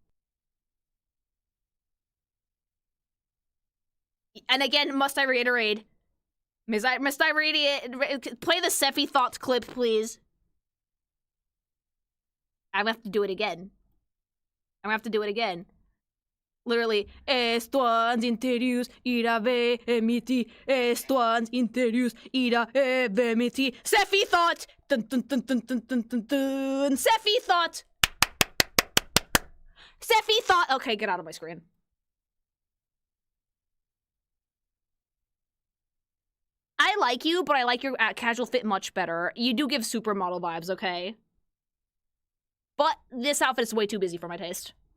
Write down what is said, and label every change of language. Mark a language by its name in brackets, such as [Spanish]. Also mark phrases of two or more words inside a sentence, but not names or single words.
[English] And again, must I reiterate? Must I reiterate? Play the Sephi Thoughts clip, please. I'm gonna have to do it again. I'm gonna have to do it again. Literally, [Latin] estuans interius ira ve emiti, estuans interius ira ve emiti. [English] Sephi Thought! Dun dun dun dun dun dun dun dun. Sephi Thought! Sephi Thought! Okay, get out of my screen. I like you, but I like your casual fit much better. You do give supermodel vibes, okay? But this outfit is way too busy for my taste.